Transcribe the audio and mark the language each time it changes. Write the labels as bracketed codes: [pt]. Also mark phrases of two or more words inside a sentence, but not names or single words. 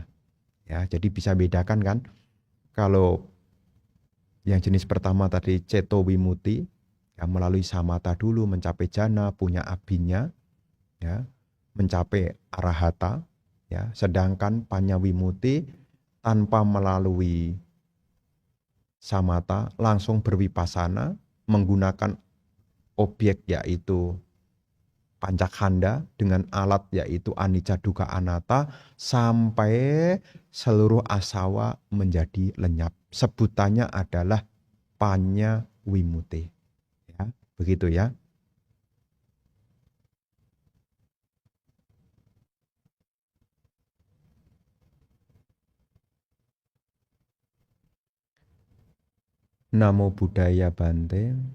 [id] Ya, jadi bisa bedakan kan? Kalau yang jenis pertama tadi [pi] ceto wimuti, [id] ya, melalui samata dulu mencapai jana, punya abinya, ya, mencapai arahata, ya. Sedangkan [pi] panya wimuti [id] tanpa melalui samata langsung berwipasana menggunakan objek yaitu pancakkhanda dengan alat yaitu [pi] anicca dukkha anatta [id] sampai seluruh asawa menjadi lenyap. Sebutannya adalah [pi] panya wimuti. [id] Ya, begitu ya. [pi] Namo Buddhaya Bante.